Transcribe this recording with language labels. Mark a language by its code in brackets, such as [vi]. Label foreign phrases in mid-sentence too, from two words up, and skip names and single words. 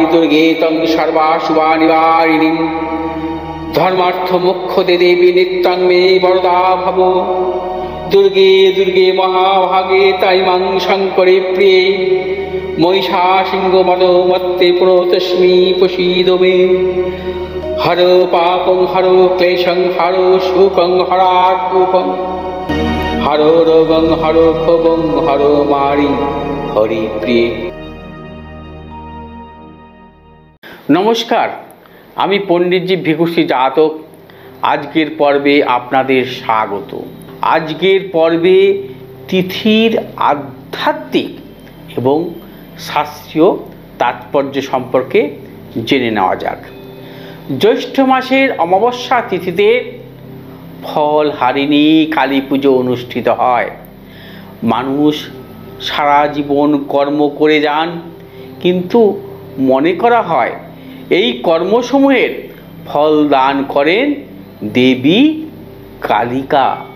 [sa] दुर्गे तं सर्वाशुभनिवारिणीं धर्मार्थ मोक्षदे देवी नित्यं मे वरदा भव दुर्गे दुर्गे महाभागे ताई मां शङ्करे प्रिये महिषासिंहमदमत्ते प्रणतोऽस्मि प्रसीद मे हरो पापं हरो क्लेशं हरो शोकं हरात्मकं हरो रोगं हरो क्षोभं हरो मारि हरि प्रिय। [bn] নমস্কার, আমি পণ্ডিতজী ভিকুশ্রী জাতক আজকের পর্বে আপনাদের স্বাগত। আজকের পর্বে তিথির আধ্যাত্মিক এবং শাস্ত্রীয় তাৎপর্য সম্পর্কে জেনে নেওয়া যাক। জ্যৈষ্ঠ মাসের অমাবস্যা তিথিতে ফলহারিণী কালী পুজো অনুষ্ঠিত হয়। মানুষ সারা জীবন কর্ম করে যান, কিন্তু মনে করা হয় এই কর্মসমূহের ফল দান করেন দেবী কালিকা।